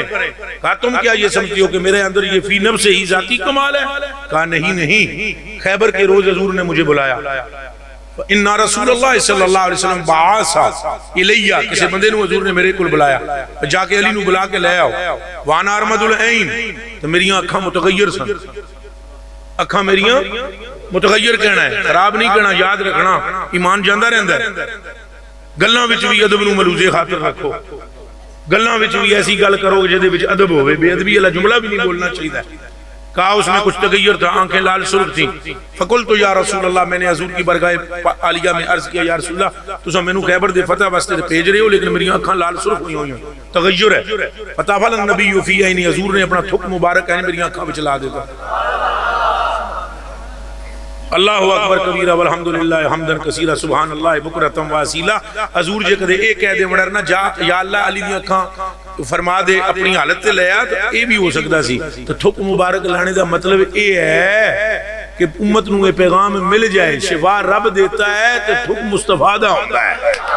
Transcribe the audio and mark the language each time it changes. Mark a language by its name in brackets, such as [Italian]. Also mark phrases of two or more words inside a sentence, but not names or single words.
[Urdu] کہا تم کیا یہ سمجھتی ہو کہ میرے اندر یہ فی نفس ہی ذاتی کمال ہے؟ کہا نہیں، خیبر کے روز حضور نے مجھے بلایا، [Arabic] اِنَّا رسول اللہ صلی اللہ علیہ وسلم بَعَاسَ اِلَيَّ، [Punjabi] کسی بندے نو حضور نے میرے کل بلایا، جا کے علی نو بلا کے لے آؤ، [Arabic] وَأَنَا أَرْمَدُ الْعَيْنِ، [Punjabi] تو میریاں اکھاں متغیر سن، اکھاں میریاں متغیر کہنا ہے، خراب نہیں کہنا، یاد رکھنا، ایمان جاندہ رہندہ ہے۔ گلاں وچ بھی ادب نو ملوزے خاطر رکھو، گلاں وچ بھی ایسی گل کرو جدے وچ ادب ہوئے، بے ادبی والا جملہ بھی نہیں بولنا چاہیے۔ [Urdu] کہا اس میں کچھ تغیر تھا، آنکھیں لال سرخ تھیں۔ [Arabic] فقلت یا رسول اللہ، [Urdu] میں نے حضور کی برگاہ عالیہ میں عرض کیا یا رسول اللہ [Punjabi] تسا میں نو خیبر دے فتح واسطے بھیج رہے ہو لیکن میری آنکھاں لال سرخ ہوئی ہیں، تغیر ہے۔ [Arabic] فتافل النبی فی عینی، [Punjabi] حضور نے اپنا تھک مبارک ہے میری آنکھاں وچ لا دیتا۔ [Arabic] اللہ اکبر کبیرہ والحمدللہ حمدا کثیرا سبحان اللہ بکرۃ و اصیلا۔ [Punjabi] حضور جے کدے اے کہہ دے وڑنا جا یا اللہ علی دی اکھاں فرما دے اپنی حالت تے لے آ، تو اے بھی ہو سکتا سی۔ تو تھک مبارک لانے دا مطلب اے ہے کہ امت نو اے پیغام مل جائے، شفا رب دیتا ہے تو تھک مصطفیٰ دا ہوتا ہے۔